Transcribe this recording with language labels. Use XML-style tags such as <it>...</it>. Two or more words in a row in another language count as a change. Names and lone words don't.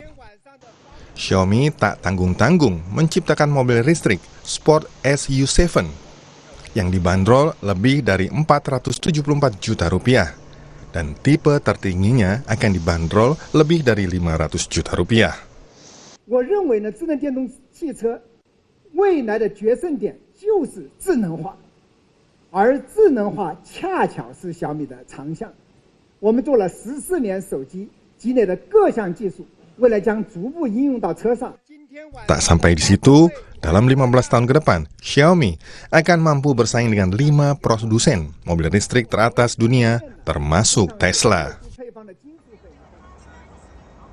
<id>Xiaomi tak tanggung-tanggung menciptakan mobil listrik Sport SU7 yang dibanderol lebih dari 474 juta rupiah dan tipe tertingginya akan dibanderol lebih dari 500 juta rupiah.</id> <zh>我认为呢，智能电动汽车未来的决胜点就是智能化，而智能化恰巧是小米的长项。我们做了14年手机，积累的各项技术，未来将逐步应用到车上。</zh> <id>Tak sampai di situ, dalam 15 tahun ke depan, Xiaomi akan mampu bersaing dengan 5 produsen mobil listrik teratas dunia, termasuk Tesla.</id>